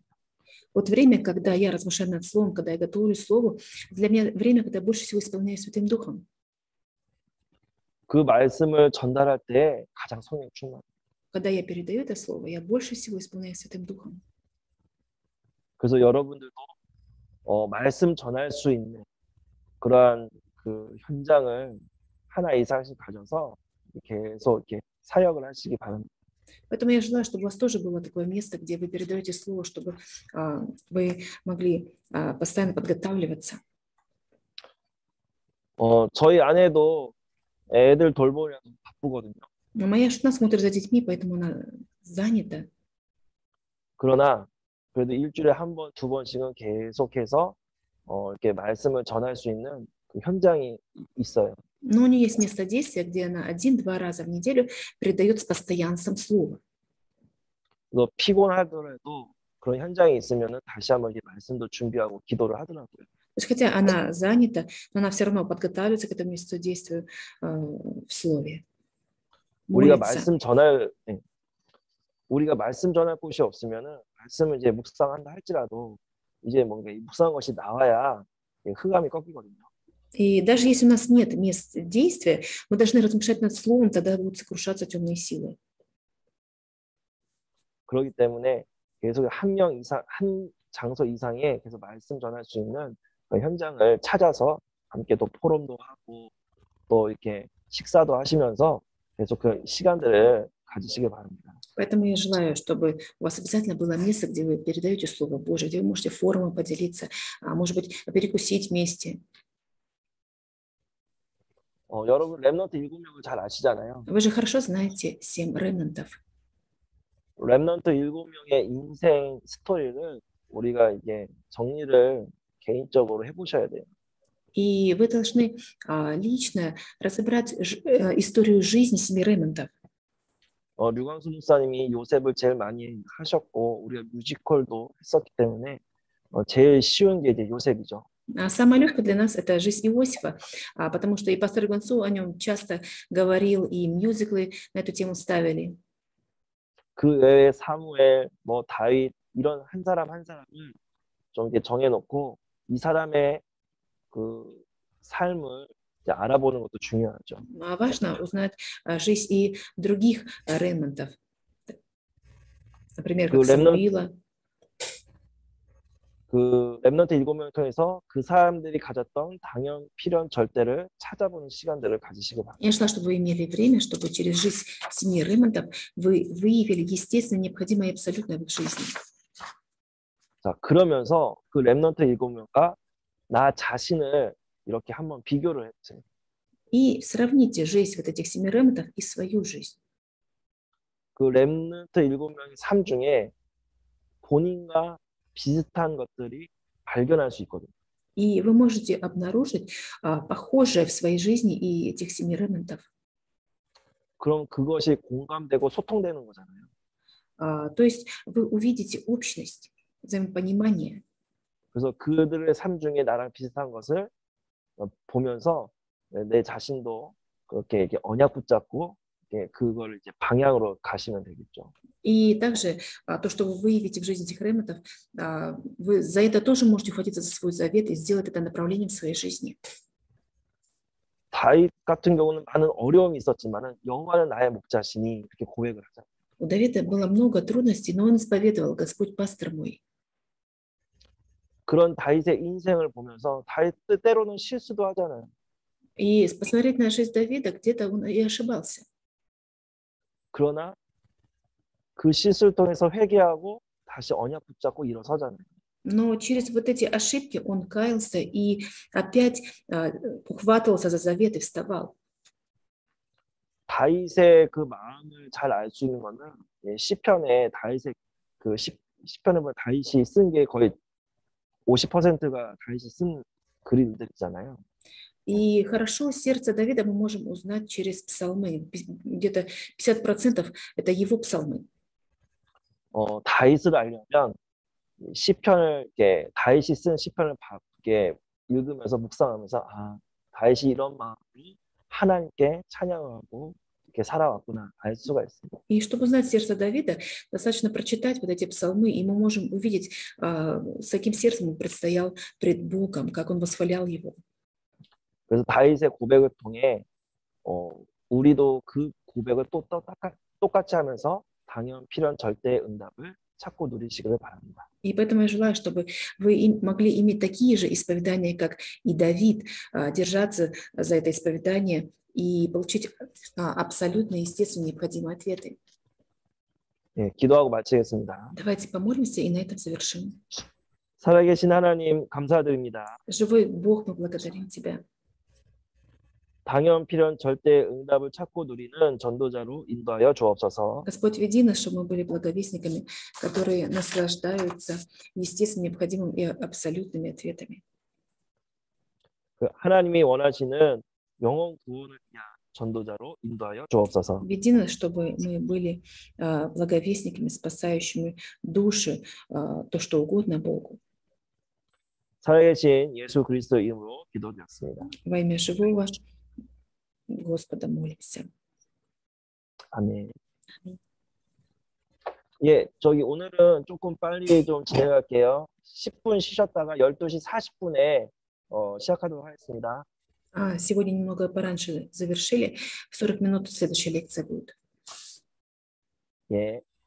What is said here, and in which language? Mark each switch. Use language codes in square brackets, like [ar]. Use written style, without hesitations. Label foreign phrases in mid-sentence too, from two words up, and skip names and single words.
[ru] Вот время, когда я размышляю над словом, когда я готовлюсь к слову, для меня время, когда я больше всего исполняюсь Святым Духом. [ko] 그 말씀을 전달할 때 가장 성령 충만. [ru] Когда я передаю это слово, я больше всего исполняюсь Святым Духом. [ko] 그래서 여러분들도 말씀 전할 수 있는 그러한 그 현장을 하나 이상씩 가져서 계속 이렇게 사역을 하시기 바랍니다. [ru] Поэтому я желаю, чтобы у вас тоже было такое место, где вы передаете слово, чтобы вы могли постоянно подготавливаться. [ko] 저희 아내도 애들 돌보려고 바쁘거든요. [ru] Моя жена смотрит за детьми, поэтому она занята. [ko] 그러나 그래도 일주일에 한 번, 두 번씩은 계속해서 이렇게 말씀을 전할 수 있는 그 현장이 있어요. [ru] Но у нее есть место действия, где она 1-2 раза в неделю передает с постоянством слово. [ko] 피곤하더라도 그런 현장이 있으면은 다시 한번 이 말씀도 준비하고 기도를 하더라고요. [ru] То есть, хотя она занята, но она все равно подготавливается к этому месту действия в слове. [ko] 우리가 [ru] Молится. [ko] 우리가 말씀 전할 곳이 없으면은 말씀을 이제 묵상한다 할지라도 이제 뭔가 이 묵상한 것이 나와야 흑암이 꺾이거든요. [ru] И даже если у нас нет мест действия, мы должны размышлять над словом, тогда будут сокрушаться темные силы. [ko] 그렇기 때문에 계속 한 명 이상, 한 장소 이상에 계속 말씀 전할 수 있는 그 현장을 찾아서 함께 또 포럼도 하고 또 이렇게 식사도 하시면서 계속 그 시간들을 가지시길 바랍니다. [ru] Поэтому я желаю, чтобы у вас обязательно было место, где вы передаете Слово Божие, где вы можете форумом поделиться, может быть, перекусить вместе. [ko] 여러분 렘넌트 7명을 잘 아시잖아요. [ru] Вы же хорошо знаете 7 ремнантов. [ko] 렘넌트 7명의 인생 스토리를 우리가 이제 정리를 개인적으로 해보셔야 돼요. [ru] И вы должны лично разобрать историю жизни 7 ремнантов. [ko] 류광수 목사님이 요셉을 제일 많이 하셨고 우리가 뮤지컬도 했었기 때문에 제일 쉬운 게 이제 요셉이죠. [ru] А самое легкое для нас – это жизнь Иосифа, потому что и пастор Гонцу о нем часто говорил, и мюзиклы на эту тему ставили. [ko] 그 외에 사무엘, 뭐 다윗 이런 한 사람 한 사람을 좀 이렇게 정해놓고 이 사람의 그 삶을 이제 알아보는 것도 중요하죠. [ru] Важно узнать жизнь и других ремнантов, например, [ko] 그 [ru] как [ko] 렘넌트 [ru] Самуила. [ko] 그 렘넌트 7명을 통해서 그 사람들이 가졌던 당연, 필연, 절대를 찾아보는 시간들을 가지시기 바랍니다. [ru] Я желаю, чтобы вы имели время, чтобы через жизнь 7 ремнантов вы выявили естественно необходимое и абсолютное в их жизни. [ko] 자, 그러면서 그 렘넌트 7명과 나 자신을 이렇게 한번 비교를 해보세요. [ru] И сравните жизнь вот этих 7 ремнантов и свою жизнь. [ko] 그 렘넌트 7명의 삶 중에 본인과 비슷한 것들이 발견할 수 있거든요. [ru] И вы можете обнаружить похожее в своей жизни и этих 7 ремнантов. [ko] 그럼 그것이 공감되고 소통되는 거잖아요. [ru] То есть вы увидите общность, взаимопонимание. [ko] 그래서 그들의 삶 중에 나랑 비슷한 것을 보면서 내 자신도 그렇게 이렇게 언약 붙잡고 그걸 이제 방향으로 가시면 되겠죠. [ru] И также то, что вы выявите в жизни этих ремнантов, вы за это тоже можете ухватиться за свой завет и сделать это направлением своей жизни. [ko] 다윗 같은 경우는 많은 어려움이 있었지만은 여호와는 나의 목자시니 이렇게 고백을 하잖아요. [ru] У Давида было много трудностей, но он исповедовал: Господь пастор мой. [ko] 그런 다윗의 인생을 보면서 다윗 때로는 실수도 하잖아요. [ru] И посмотреть на жизнь Давида, где-то он и ошибался. [ko] 그러나 그 실수를 통해서 회개하고 다시 언약 붙잡고 일어서잖아요. [ru] Но через вот эти ошибки он каялся и опять ухватывался за завет и вставал. [ko] 다윗의 그 마음을 잘 알 수 있는 거는 시편에 다윗의 그 시편을 보면 다윗이 쓴 게 거의 50%가 다윗이 쓴 글들이잖아요. [ru] И хорошо сердце Давида мы можем узнать через псалмы. Где-то 50% это его псалмы. [ko] 다윗을 알려면 시편을 이렇게 다윗이 쓴 시편을 이렇게 읽으면서 묵상하면서 다윗이 이런 마음으로 하나님께 찬양하고 이렇게 살아왔구나 알 수가 있습니다. [ru] И чтобы узнать сердце Давида, достаточно прочитать вот эти псалмы, и мы можем увидеть, с каким сердцем он предстоял пред Богом, как он восхвалял его. [ko] 그래서 다윗의 고백을 통해 우리도 그 고백을 또 똑같이 하면서 당연, 필연, 절대의 응답을 찾고 누리시기를 바랍니다. [ru] И поэтому я желаю, чтобы вы могли иметь такие же исповедания, как и Давид, держаться за это исповедание и получить абсолютно естественные необходимые ответы. [ko] 예, 기도하고 마치겠습니다. [ru] Давайте помолимся и на этом завершим. [ko] 살아계신 하나님 감사드립니다. [ru] Живой Бог, мы благодарим Тебя. [ko] 당연, 필연, 절대의 응답을 찾고 누리는 전도자로 인도하여 주옵소서. [ru] Господь, веди нас, чтобы мы были благовестниками, которые наслаждаются естественными, необходимыми и абсолютными ответами. [ko] 하나님이 원하시는 영혼 구원을 위한 전도자로 인도하여 주옵소서. [ru] Веди нас, чтобы мы были благовестниками, спасающими души, то, что угодно Богу. [ko] 살아계신 예수 그리스도 이름으로 기도드렸습니다. [ru] Во имя живого Господа молимся. [ko] 아멘. 예, 오늘은 조금 빨리 좀 진행할게요. 10분 쉬셨다가 12시 40분에 시작하도록 하겠습니다. [ru] Сегодня немного пораньше завершили. В 40 минут следующая лекция будет. [ko] 예.